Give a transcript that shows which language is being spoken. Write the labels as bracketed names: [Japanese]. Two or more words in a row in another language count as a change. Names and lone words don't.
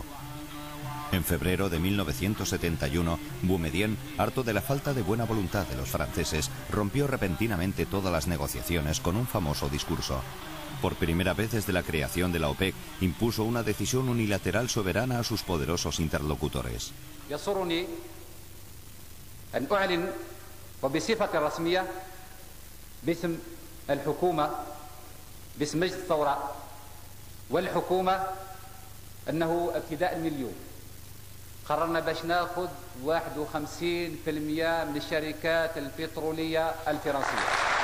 [Spanish] En febrero de 1971, Boumedienne, harto de la falta de buena voluntad de los franceses, rompió repentinamente todas las negociaciones con un famoso discurso. Por primera vez desde la creación de la OPEC, impuso una decisión unilateral soberana a sus poderosos interlocutores. [Arabic] يسرني أن أعلن وبصفة رسمية باسم الحكومة باسم مجلس الثورة والحكومة أنه ابتداء من اليوم قررنا باش ناخذ 51% من الشركات البترولية الفرنسية.